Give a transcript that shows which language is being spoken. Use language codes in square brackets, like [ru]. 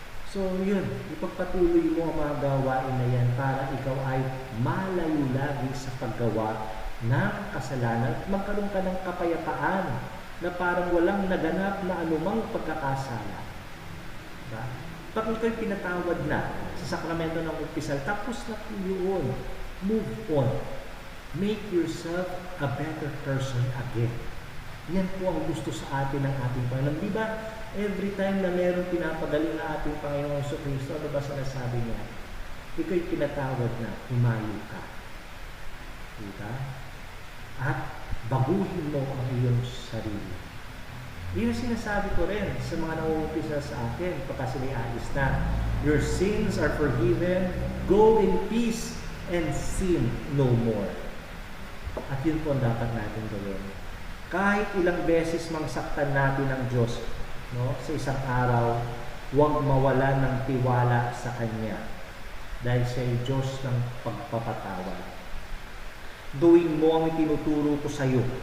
[tl] So yun, ipagpatuloy mo ang mga gawain na yan para ikaw ay malayo lagi sa paggawa ng kasalanan at magkaroon ka ng kapayapaan na parang walang naganap na anumang pagkakasala. Diba? Pag ito'y pinatawad na sa sakramento ng upisal, tapos na yun, [en] move on. Make yourself a better person again. [tl] Yan po ang gusto sa atin ng ating Panginoon. Di ba, [en] every time [tl] na meron pinapagaling na ating Panginoong Jesucristo, ano ba sinasabi niya? Ikaw'y pinatawad na, humayo ka. Diba? At baguhin mo ang iyong sarili. Yun ang sinasabi ko rin sa mga nauumpisa sa akin pagka siniayos na. [en] Your sins are forgiven, go in peace, and sin no more. [tl] At yun po ang dapat natin gawin. Kahit ilang beses mangsaktan natin ang Diyos, no, sa isang araw, huwag mawala ng tiwala sa Kanya. Dahil siya ay Diyos ng pagpapatawad. Gawin mo ang itinuturo ko sa iyo.